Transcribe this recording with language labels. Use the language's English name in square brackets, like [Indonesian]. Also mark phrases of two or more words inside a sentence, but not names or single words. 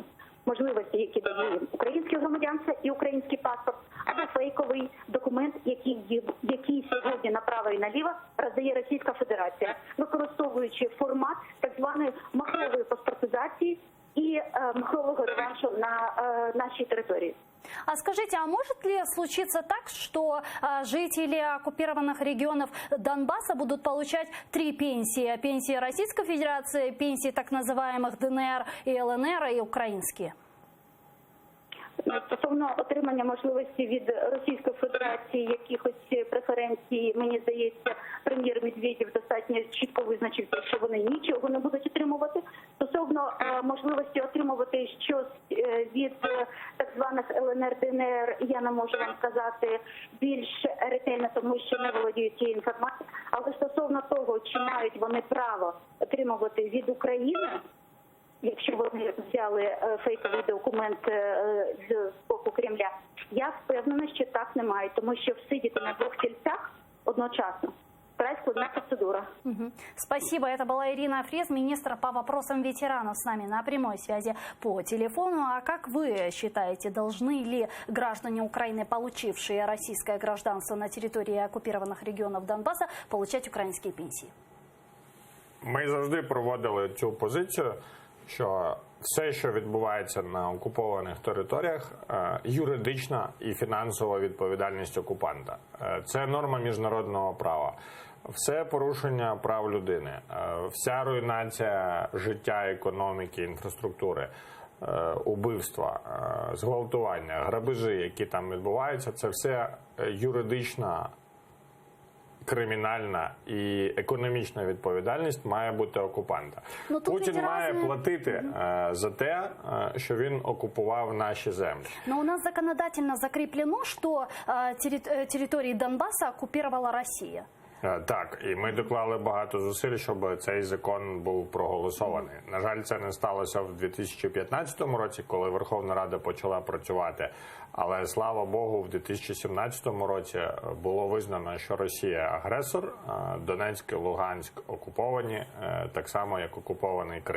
[Ukrainian] Можливості, які дає їм українське громадянство і український паспорт, або фейковий документ, який сьогодні направо і наліво роздає Російська Федерація, використовуючи формат так званої махрової паспортизації і махрового реваншу на нашій території. [Russian] А скажите, а может ли случиться так, что жители оккупированных регионов Донбасса будут получать 3 пенсии? Пенсии Российской Федерации, пенсии так называемых ДНР и ЛНР и украинские? [Ukrainian] Стосовно отримання можливості від Російської Федерації якихось преференцій, мені здається, прем'єр Медведєв достатньо чітко визначився, що вони нічого не будуть отримувати. Стосовно можливості отримувати щось від так званих ЛНР, ДНР, я не можу вам сказати більш ретельно, тому що не володію цією інформацією. Але стосовно того, чи мають вони право отримувати від України, якщо вони взяли фейковий документ з боку Кремля, я впевнена, що так не мають, тому що всидіти на двох стільцях одночасно вкрай складна процедура. [Russian] Спасибо. Это была Ирина Фрез, министр по вопросам ветеранов, с нами на прямой связи по телефону. А как вы считаете, должны ли граждане Украины, получившие российское гражданство на территории оккупированных регионов Донбасса, получать украинские пенсии? [Ukrainian] Ми завжди проводили цю позицію, що все, що відбувається на окупованих територіях, юридична і фінансова відповідальність окупанта. Це норма міжнародного права. Все порушення прав людини, вся руйнація життя, економіки, інфраструктури, убивства, зґвалтування, грабежі, які там відбуваються, це все юридична, кримінальна і економічна відповідальність має бути окупанта. Путін має платити за те, що він окупував наші землі. [Russian] Но у нас законодательно закреплено, что территории Донбасса оккупировала Россия. [Ukrainian] Так, і ми доклали багато зусиль, щоб цей закон був проголосований. На жаль, це не сталося в 2015 році, коли Верховна Рада почала працювати. Але, слава Богу, в 2017 році було визнано, що Росія агресор, Донецьк і Луганськ окуповані, так само, як окупований Крим.